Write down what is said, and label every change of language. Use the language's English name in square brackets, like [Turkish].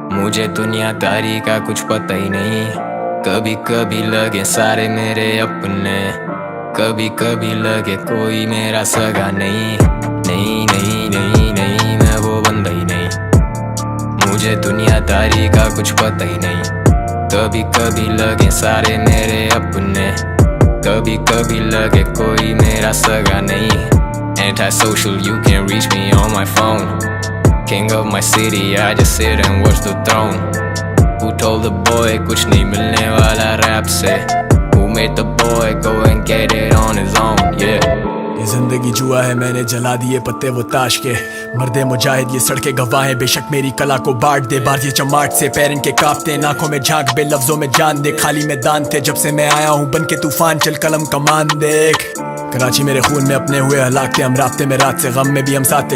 [Hindi] मुझे दुनियादारी का कुछ पता ही नहीं। कभी कभी लगे सारे मेरे अपने, कभी कभी लगे कोई मेरा सगा नहीं। नहीं नहीं नहीं नहीं, मैं वो बंदा ही नहीं। मुझे दुनियादारी का कुछ पता ही नहीं। कभी कभी लगे सारे मेरे अपने, कभी कभी लगे कोई मेरा सगा नहीं। [English] Antisocial, you can reach me on my phone. King of my city, I just sit and watch the throne. Who told the boy [Hindi] कुछ नहीं मिलने वाला रैप से? [English] Who made the boy go and get it on his own? Yeah. [Hindi] ये जिंदगी जुआ है, मैंने जला दिए पत्ते वो ताश के। मर्दे मुजाहिद ये सड़के गवाह हैं, बेशक मेरी कला को बांट दे। बाजी चमाट से पैर इनके कांपते, आंखों में झांक बे लफ्जों में जान दे। खाली मैदान थे जब से मैं आया हूँ बन के तूफान, चल कलम कमान देख। कराची मेरे खून में अपने हुए हलाक थे हम, रास्ते में रात से गम में भी हम साथ थे।